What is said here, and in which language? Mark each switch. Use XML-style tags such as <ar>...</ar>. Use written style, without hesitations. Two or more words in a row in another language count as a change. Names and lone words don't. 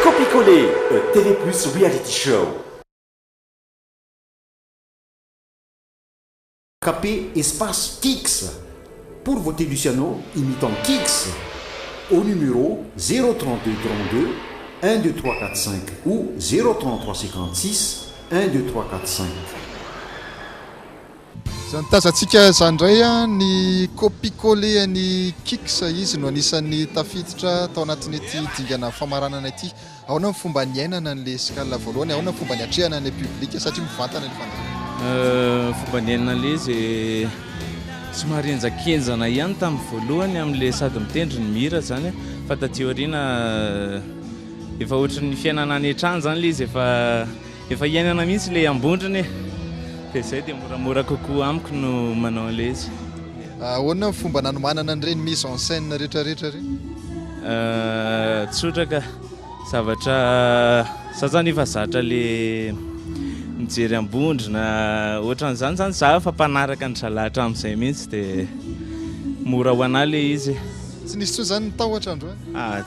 <fr>Copier-coller, TV Plus Reality Show. Tapez espace Kix pour voter Luciano imitant Kix au numéro 032 32 1 2 3 4 5 ou 033 56 1 2 3 4 5.</fr> <mg>Zany tazantsika zany indray a ny copie-coller ny Kix izy no anisan'ny tafiditra tao anatin'ity dingana famaranana ity. Ahoana ny fomba niainana an'ilay escale voalohany, ahoana ny fomba niatrehana ny public satria mivantana ny fandarana. Fomba niainana ilay izy somary enjakenjana ihany tamin'ny voalohany amin'ilay sady mitendry ny mira zany fa taty aoriana efa ohatran'ny fiainana any an-trano zany ilay izy efa iainana mihitsy ilay ambondriny. Dia zay dia moramora kokoa amiko no manao an'ilay izy. Ahoana ny fomba nanomanana an'ireny</mg> <fr>mise en scène</fr> <mg>rehetrarehetra ireny? Tsotra ka zavatra zany efa zatra le mijery ambondrina ohatran'izany zany za fa mpanaraka ny zalahatra amin'izay mihitsy dia mora ho anahy ilay izy. Tsy nisy tsony zany nitahotra androany?</mg>